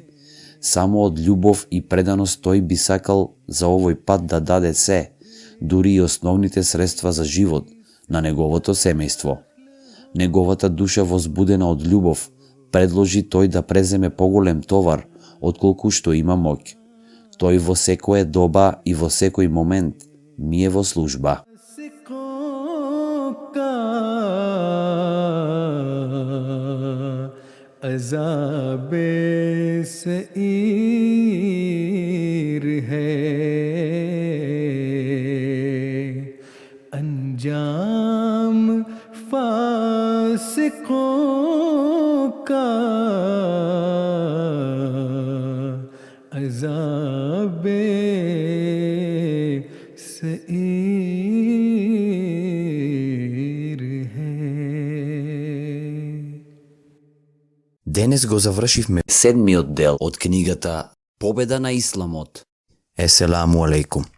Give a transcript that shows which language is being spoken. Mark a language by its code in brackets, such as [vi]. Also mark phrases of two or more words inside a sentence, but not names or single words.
[mk] Само од љубов и преданост тој би сакал за овој пат да даде се, дури и основните средства за живот на неговото семејство. Неговата душа возбудена од љубов предложи тој да преземе поголем товар отколку што има моќ. Тој во секоја доба и во секој момент ми е во служба. [ur] عذابِ سعیر ہے انجام فاسقوں کا عذابِ سعیر ہے. [mk] Денес го завршивме 7-миот дел од книгата Победа на исламот. [ar] السلام عليكم.